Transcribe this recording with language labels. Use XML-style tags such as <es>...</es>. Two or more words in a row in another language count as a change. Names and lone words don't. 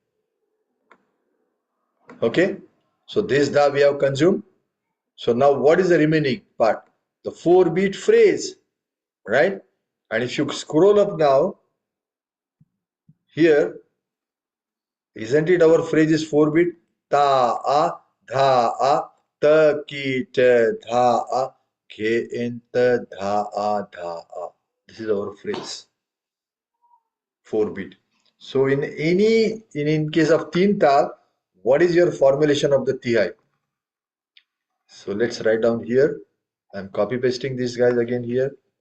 <en>Okay. So this dha we have consumed. So now what is the remaining part? The 4-beat phrase, right? And if you scroll up now, here, isn't it our phrase is 4-bit? Ta, a, dha, a, ta, ki, te, dha, a, ke, in, ta, dha, a, dha, a. This is our phrase, 4-bit. So in case of</en> <hi>teen tal,</hi> <en>what is your formulation of the ti? So let's write down here. I'm copy pasting these guys again here.</en>